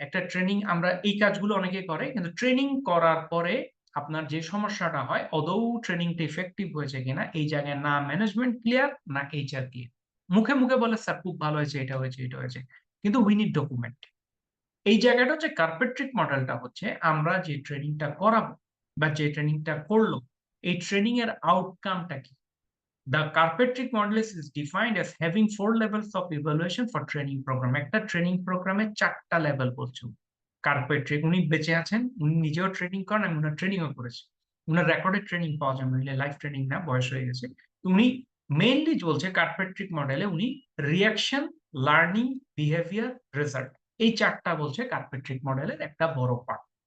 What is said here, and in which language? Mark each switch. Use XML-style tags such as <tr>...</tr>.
<bn>একটা ট্রেনিং আমরা এই কাজগুলো অনেকেই করে। কিন্তু ট্রেনিং করার পরে আপনার যে সমস্যাটা হয় আদৌ ট্রেনিংটা ইফেক্টিভ হয়েছে কিনা এই জায়গায় না ম্যানেজমেন্ট ক্লিয়ার না এইচআর ক্লিয়ার। মুখে বলে স্যার খুব ভালো হয়েছে, এটা হয়েছে, এটা হয়েছে। কিন্তু</bn> <en>We need document.</en> <bn>এই জায়গাটা হচ্ছে কার্পেট্রিক মডেলটা হচ্ছে আমরা যে ট্রেনিংটা করাবো বা যে ট্রেনিংটা করলো এই ট্রেনিং এর আউটকামটা কি?</bn> <en>The Kirkpatrick model is defined as having 4 levels of evaluation for training program.</en> <bn>একটা ট্রেনিং প্রোগ্রামে ৪টা লেভেল বলছো। কার্পেট্রিক উনি বেঁচে আছেন, উনি নিজেও ট্রেনিং করেন, আমি উনার ট্রেনিং ও করেছি। উনার রেকর্ডেড ট্রেনিং পাওয়া যায়, নইলে লাইভ ট্রেনিং না, বয়স হয়ে গেছে। উনি মেইনলি বলছে কার্পেট্রিক মডেলে উনি রিঅ্যাকশন, লার্নিং, বিহেভিয়ার, রেজাল্ট এই ৪টা বলছে কার্পেট্রিক মডেলের একটা বড় পার্ট।</bn>